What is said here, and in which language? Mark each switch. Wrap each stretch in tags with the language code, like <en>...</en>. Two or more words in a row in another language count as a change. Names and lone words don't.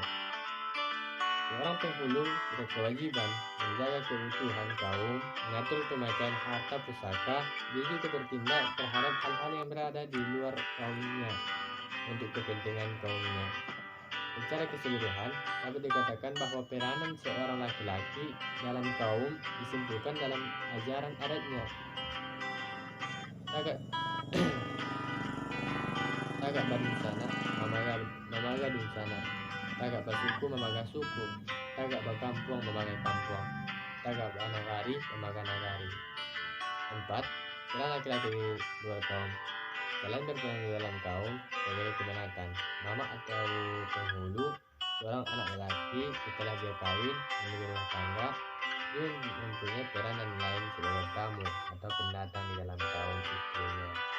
<id>Seorang penghulu berkewajiban menjaga keutuhan kaum, mengatur pemakaian harta pusaka, dia juga bertindak terhadap hal-hal yang berada di luar kaumnya untuk kepentingan kaumnya. Secara keseluruhan, dapat dikatakan bahwa peranan seorang laki-laki dalam kaum disimpulkan dalam ajaran adatnya.</id> <min>Tagak badunsana, mamaga dunsana. Tagak basuku, mamaga suku. Tagak bakampung, mamaga kampung. Tagak banagari, mamaga nagari.</min> <id>4. Peran laki-laki di luar kaum. Selain berperan di dalam kaum sebagai kemenakan, mama atau penghulu, seorang anak lelaki setelah dia kawin menjadi rumah tangga, dia mempunyai peranan lain sebagai tamu atau pendatang di dalam kaum istrinya.</id>